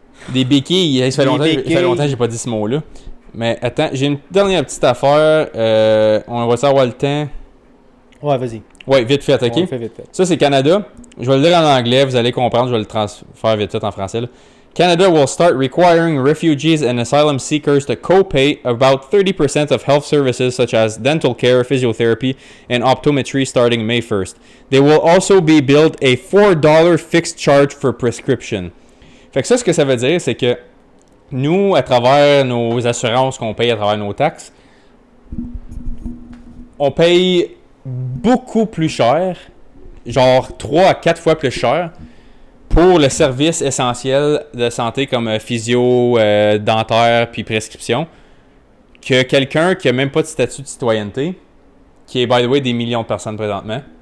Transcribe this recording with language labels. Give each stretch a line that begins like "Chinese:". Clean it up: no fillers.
French: Des béquilles. Ça fait longtemps que j'ai pas dit ce mot-là. Mais attends, j'ai une dernière petite affaire. On va savoir le temps. Ouais, vas-y. Ouais, vite fait, ok? On fait vite fait. Ça, c'est Canada. Je vais le dire en anglais, vous allez comprendre, je vais le transférer vite fait en français. Là.
English: Canada will start requiring refugees and asylum seekers to co-pay about 30% of health services such as dental care, physiotherapy, and optometry starting May 1st. They will also be billed a $4 fixed charge for prescription.
French: Fait que ça, ce que ça veut dire, c'est que nous, à travers nos assurances qu'on paye à travers nos taxes, on paye beaucoup plus cher, genre 3 à 4 fois plus cher, pour le service essentiel de santé comme physio, dentaire puis prescription, que quelqu'un qui a même pas de statut de citoyenneté, qui est,
English: by the way,
French: des millions de personnes présentement.